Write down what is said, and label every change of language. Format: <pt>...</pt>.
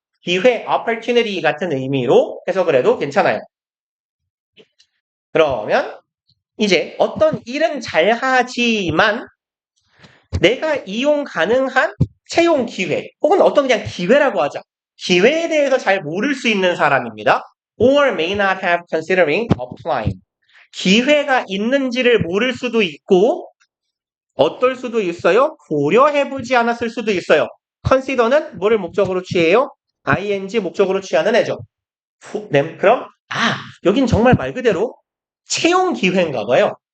<ko>기회, opportunity 같은 의미로 해석을 해도 괜찮아요. 그러면 이제 어떤 일은 잘하지만 내가 이용 가능한 채용 기회 혹은 어떤 그냥 기회라고 하자. 기회에 대해서 잘 모를 수 있는 사람입니다.</ko> <en>or may not have considering applying.</en> <ko>기회가 있는지를 모를 수도 있고 어떨 수도 있어요? 고려해보지 않았을 수도 있어요. consider는 뭐를 목적으로 취해요? ing 목적으로 취하는 애죠. 그럼 여긴 정말 말 그대로 채용 기회인가 봐요.</ko>